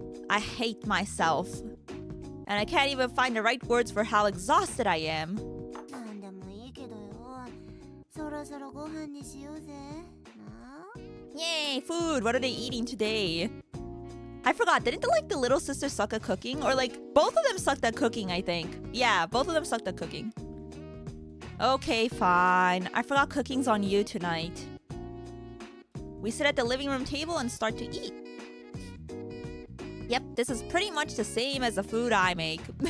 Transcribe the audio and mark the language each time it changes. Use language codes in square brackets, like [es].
[en] I hate myself. And I can't even find the right words for how exhausted I am. [ja] なんでもいいけどよそろそろご飯にしようぜな [en] Yay, food! What are they eating today? I forgot, didn't the little sister suck at cooking? Or both of them sucked at cooking, I think. Yeah, both of them sucked at cooking. Okay, fine. I forgot cooking's on you tonight. We sit at the living room table and start to eat. Yep, this is pretty much the same as the food I make.